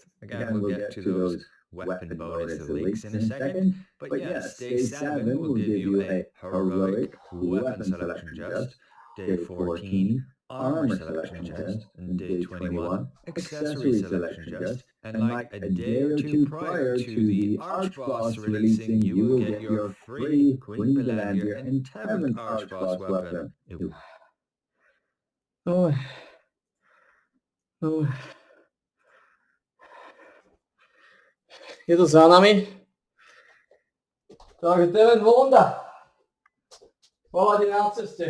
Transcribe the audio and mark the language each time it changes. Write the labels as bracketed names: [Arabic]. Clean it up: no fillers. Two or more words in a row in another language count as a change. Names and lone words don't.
[English] Again, we'll get to those weapon bonus links in a second, but yes, Day 7 will give you a heroic weapon selection chest, Day 14, armor selection chest, and Day 21, accessory selection chest, and like a day or two prior to the Archboss releasing, you will get your free Queen Belandir and 7th Archboss weapon. [Slovak] Je to za nami. Takže to je len Volonda. Volať na ceste.